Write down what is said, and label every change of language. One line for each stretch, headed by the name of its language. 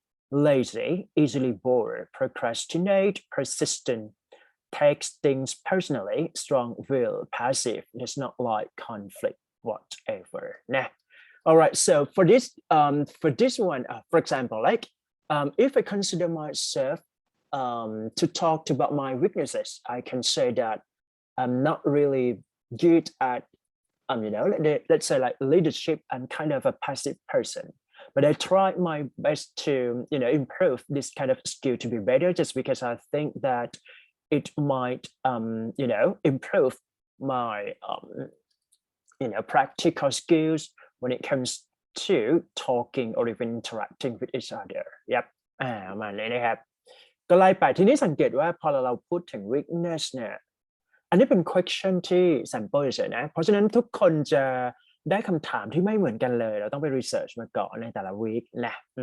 English: lazy easily bored procrastinate persistent takes things personally strong-willed passive does not like conflict whatever all right so for this one for example like if I consider myself to talk about my weaknesses I can say that I'm not really good at let's say like leadership. I'm kind of a passive person but I try my best to improve this kind of skill to be better just because I think that it might improve my practical skills when it comes to talking or even interacting with each other
Thai: มาเลยนะครับ ก็ไล่ไปทีนี้สังเกตว่าพอเราพูดถึง weakness เนี่ยอันนี้เป็น question ที่ sample เฉยๆนะเพราะฉะนั้นทุกคนจะได้คำถามที่ไม่เหมือนกันเลยเราต้องไป research มาก่อนในแต่ละ week นะ